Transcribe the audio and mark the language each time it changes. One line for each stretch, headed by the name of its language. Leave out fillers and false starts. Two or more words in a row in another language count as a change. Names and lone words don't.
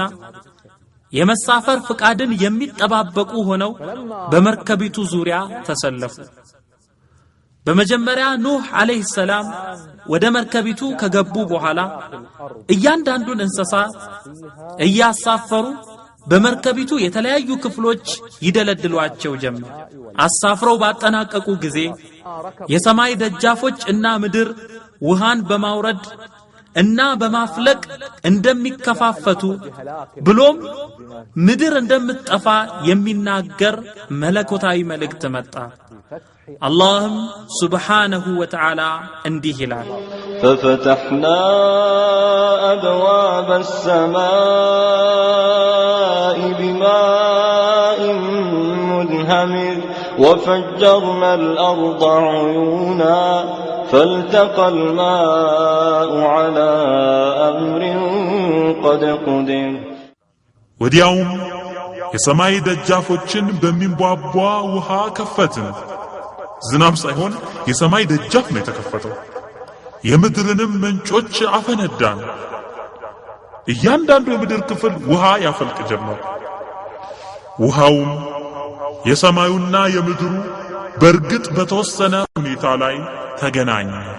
Amharic: የመሳፈር ፍቃድን የሚጠባበቁ ሆነው በመርከቢቱ ዙሪያ ተሰለፉ። በመጀመሪያ ኑህ አለይሂ ሰላም ወደ መርከቢቱ ከገቡ በኋላ እያንዳንዱን እንስሳ እያሳፈሩ በመርከቢቱ የተለያዩ ክፍሎች ይደለድሏቸው ጀመር። አሳፍረው ባጠናቀቁ ጊዜ የሰማይ ደጃፎች እና ምድር ውሃን በማውረድ እና በማፍለቅ እንደሚከፋፈቱ ብሎም ምድር እንደምትጠፋ የሚናገር መለኮታዊ መልእክት መጣ።
Arabic: اللهم سبحانه وتعالى
Amharic: እንዲህ ይላል
Arabic: ففتحنا أبواب السماء بماء منهمر وفجرنا الأرض عيونا فالتقى الماء على أمر قد قدر
Amharic: ወዲያውም የሰማይ ደጃፎችን በሚንቧቧ ውሃ ከፈትን። ዝናብ ሳይሆን የሰማይ ደጃፍ ነው የተከፈተው። የምድርንም ምንጮች አፈነዳን። እያንዳንዱ የምድር ክፍል ውሃ ያፈልቅ ጀመር። ውሃውም የሰማዩና የምድሩ በርግጥ በተወሰነ ሁኔታ ላይ ተገናኘ።